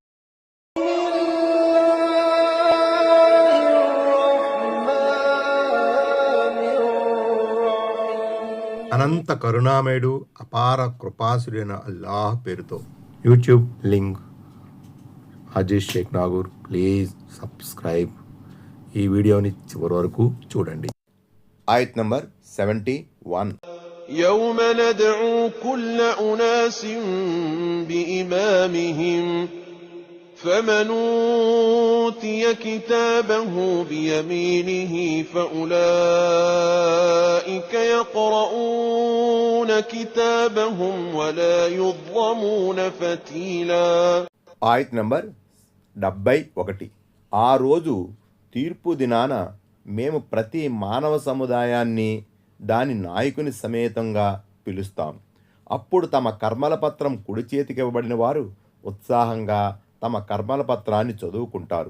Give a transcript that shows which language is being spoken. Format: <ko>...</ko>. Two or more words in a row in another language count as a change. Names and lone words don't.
<te>అనంత కరుణామయుడు అపార కృపాసుడైన అల్లాహ్ పేరుతో.</te> <en>YouTube link</en> <te>అజీజ్ షేక్ నాగూర్.</te> <en>please subscribe.</en> <te>ఈ వీడియోని చివరి వరకు చూడండి. ఆయత్ నంబర్ 71.</te> <ar>يوم ندعو كل أناس بإمامهم فمن أوتي كتابه بيمينه فأولئك يقرؤون كتابهم ولا يظلمون فتيلا.</ar> <te>ఆయత్ నంబర్ 71. ఆ రోజు తీర్పు దినాన మేము ప్రతి మానవ సముదాయాన్ని దాని నాయకుని సమేతంగా పిలుస్తాం. అప్పుడు తమ కర్మల పత్రం కుడి చేతికి ఇవ్వబడిన వారు ఉత్సాహంగా తమ కర్మల పత్రాన్ని చదువుకుంటారు.</te>